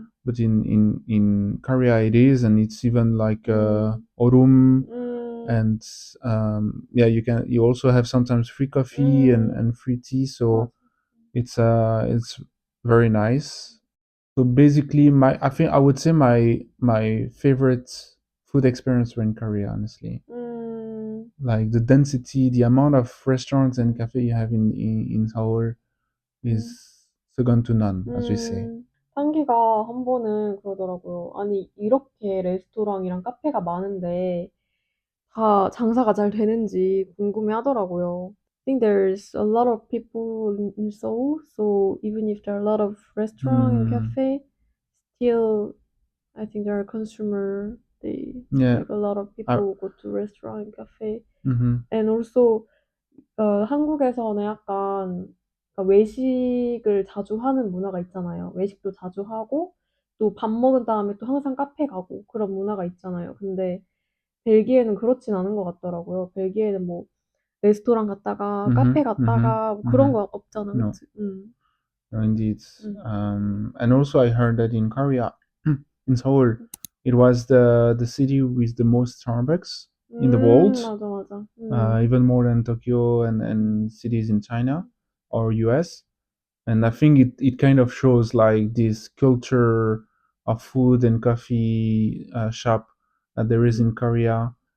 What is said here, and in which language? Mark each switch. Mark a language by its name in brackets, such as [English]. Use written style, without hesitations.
[English] But in Korea, it is, and it's even like orum and yeah, you also have sometimes free coffee and free tea, so it's very nice. So basically I think I would say my favorite food experience were in Korea, honestly. Like the density, the amount of restaurants and cafe you have in Seoul is second to none, as we say. [Korean] 상기가 한 번은 그러더라고요. 아니, 이렇게 레스토랑이랑 카페가 많은데 다 장사가 잘 되는지 궁금해 하더라고요. [English] I think there's a lot of people in Seoul, so even if there are a lot of restaurant and cafe, still I think there are consumer. Yeah. Like a lot of people go to restaurant and cafe, Mm-hmm. and also [Korean] 한국에서는 약간 그러니까 외식을 자주 하는 문화가 있잖아요. 외식도 자주 하고 또 밥 먹은 다음에 또 항상 카페 가고 그런 문화가 있잖아요. 근데 벨기에는 그렇진 않은 것 같더라고요. 벨기에는 뭐 레스토랑 갔다가 카페 갔다가 뭐 그런 거 없잖아, [English] No. [Korean] 그치? [English] No, indeed. And also I heard that in Korea, in Seoul, it was the city with the most Starbucks in the world. [Korean] 맞아. [English] Even more than Tokyo and cities in China or US. And I think it kind of shows like this culture of food and coffee shop that there is in Korea.